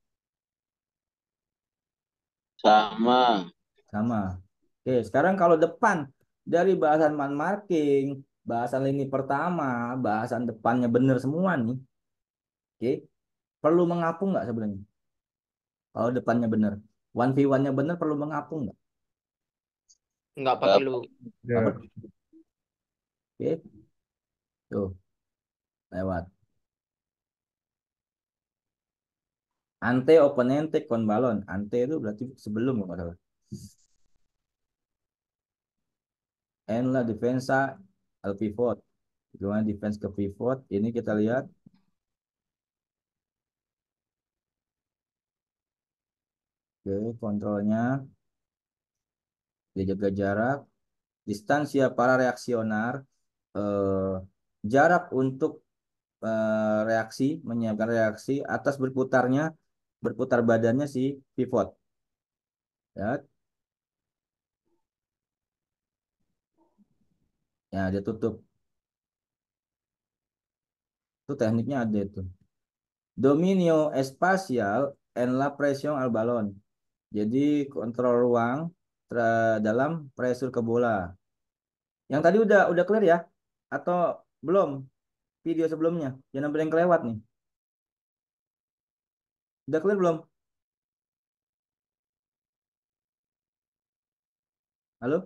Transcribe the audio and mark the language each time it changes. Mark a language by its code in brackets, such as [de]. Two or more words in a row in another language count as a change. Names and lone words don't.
[id] Sama. Sama. Oke, sekarang kalau depan dari bahasan [en] man marking, [id] bahasan lini pertama, bahasan depannya bener semua nih. Oke, perlu mengapung nggak sebenarnya? Kalau depannya bener. [en] One v one- [id] nya bener perlu mengapung nggak? Nggak Nggak perlu. Nggak Ya, perlu. Oke, tuh lewat. [es] Ante opponente con balon. [id] Ante itu berarti sebelum kalau nggak salah. [es] En la defensa al pivot. [id] Gimana defense ke pivot? Ini kita lihat. Oke, kontrolnya. Dia jaga jarak. [es] Distansia para reaksioner. [id] Eh, jarak untuk reaksi, menyiapkan reaksi atas berputar badannya si pivot. Ya, ya dia tutup. Itu tekniknya ada itu. [es] Dominio espacial en la presión al balón. [id] Jadi kontrol ruang dalam pressure ke bola. Yang tadi udah clear ya? Atau belum? Video sebelumnya. Jangan sampai yang kelewat nih. Udah clear belum? Halo?